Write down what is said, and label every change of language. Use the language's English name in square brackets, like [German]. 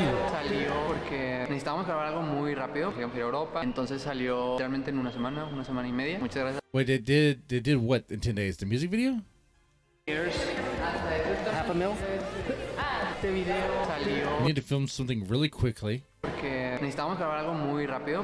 [Spanish] Salió porque necesitábamos grabar algo muy rápido. Queríamos ir a Europa. Entonces salió literalmente en una semana y media. Muchas gracias. [English] Wait, they did what in 10 days? The music video? Years. $500,000. [Spanish] Este video salió [English] We need to film something really quickly. [Spanish] porque necesitábamos grabar algo muy rápido.